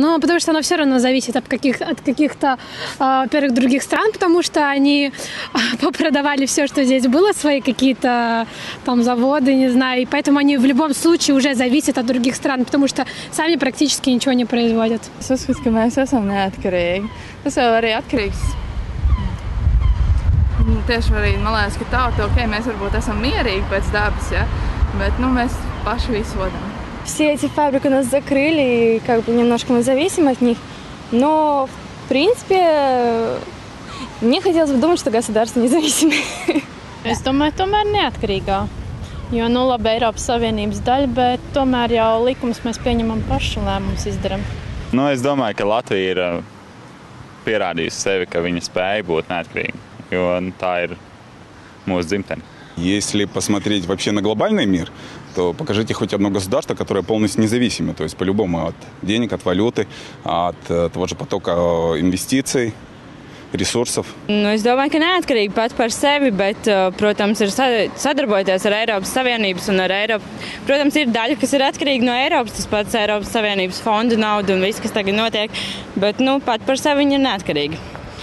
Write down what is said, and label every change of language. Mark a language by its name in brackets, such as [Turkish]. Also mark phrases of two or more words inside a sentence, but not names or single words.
[Russian] Но потому что оно все равно зависит от каких-то, во-первых, других стран, потому что они попродавали все, что здесь было, свои какие-то там заводы, не знаю, и поэтому они в любом случае уже зависят от других стран, потому что сами практически ничего не производят. [Latvian] Es uzskatu, ka mēs esam neatkarīgi. Tas jau arī atkarīgs. Tieši arī, man liekas, ka tauta, mēs varbūt esam mierīgi pēc dabas, ja? Bet, mēs paši visu vodam. [Russian] Все эти фабрики у нас закрыли, и как бы немножко мы зависим от них. Но, в принципе, мне хотелось бы думать, что государство независимое. [Latvian] Es domāju, tomēr neatkarīgā. Jo, labi, Eiropas Savienības daļa, bet tomēr jau likums mēs pieņemam paši lēmumus izdaram. Es domāju, ka Latvija ir pierādījusi sevi, ka viņa spēja būt neatkarīga, jo tā ir mūsu dzimtene. [Russian] Если посмотреть вообще на глобальный мир, то покажите хоть одно государство, которое полностью независимо, то есть по-любому от денег, от валюты, от того же потока инвестиций, resursов. [Latvian] Es domāju, ka neatkarīgi pat par sevi, bet, protams, ir sadarbojoties ar Eiropas Savienības un ar Eiropu. Protams, ir daļa, kas ir atkarīga no Eiropas, tas pats Eiropas Savienības fondu naudu un viss, kas tagad notiek, bet, pat par sevi viņi ir neatkarīgi.